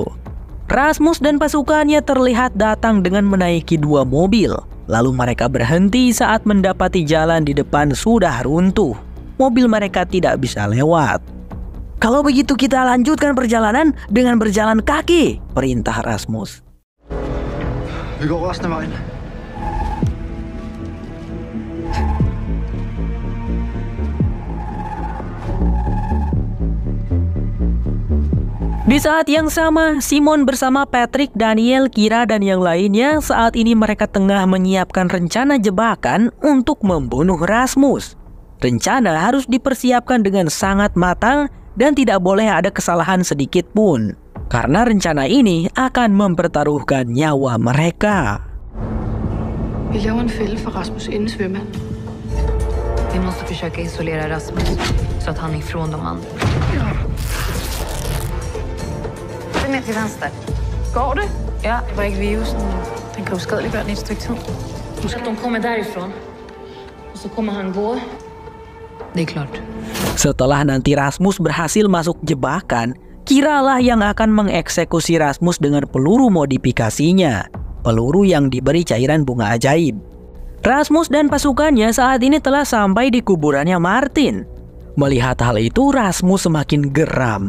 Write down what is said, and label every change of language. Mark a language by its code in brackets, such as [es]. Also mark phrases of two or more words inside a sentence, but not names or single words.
[id] Rasmus dan pasukannya terlihat datang dengan menaiki 2 mobil. Lalu mereka berhenti saat mendapati jalan di depan sudah runtuh. Mobil mereka tidak bisa lewat. "Kalau begitu kita lanjutkan perjalanan dengan berjalan kaki," perintah Rasmus. [da] Vi går resten af vejen. [id] Di saat yang sama, Simon bersama Patrick, Daniel, Kira, dan yang lainnya saat ini mereka tengah menyiapkan rencana jebakan untuk membunuh Rasmus. Rencana harus dipersiapkan dengan sangat matang dan tidak boleh ada kesalahan sedikit pun. Karena rencana ini akan mempertaruhkan nyawa mereka. [da] Vi laver en fælde for Rasmus inden svømmehallen. [sv] Vi måste försöka isolera Rasmus så att han är ifrån de andra. Den är till vänster. Går det? Ja, [da] Bræk virusen. Den kan uskadeliggøre den i et stykke tid. [sv] så att de kommer därifrån. Och så kommer han gå. Det är klart. [id] Setelah nanti Rasmus berhasil masuk jebakan, Kiralah yang akan mengeksekusi Rasmus dengan peluru modifikasinya. Peluru yang diberi cairan bunga ajaib. Rasmus dan pasukannya saat ini telah sampai di kuburannya Martin. Melihat hal itu, Rasmus semakin geram.